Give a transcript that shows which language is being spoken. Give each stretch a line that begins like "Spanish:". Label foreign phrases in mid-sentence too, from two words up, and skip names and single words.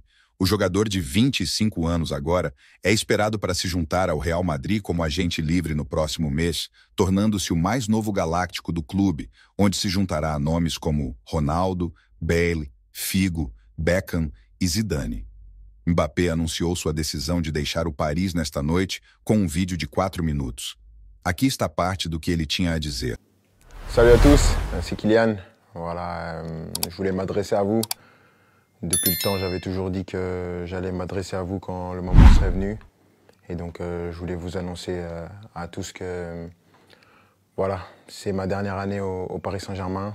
Portuguese: O jogador de 25 anos agora é esperado para se juntar ao Real Madrid como agente livre no próximo mês, tornando-se o mais novo galáctico do clube, onde se juntará a nomes como Ronaldo, Bale, Figo, Beckham e Zidane. Mbappé anunciou sua decisão de deixar o Paris nesta noite com um vídeo de 4 minutos. Aqui está parte do que ele tinha a dizer.
French: Salut à tous, c'est Kylian. Voilà, je voulais m'adresser à vous. Depuis le temps, j'avais toujours dit que j'allais m'adresser à vous quand le moment serait venu. Et donc, je voulais vous annoncer à tous que voilà, c'est ma dernière année au Paris Saint-Germain.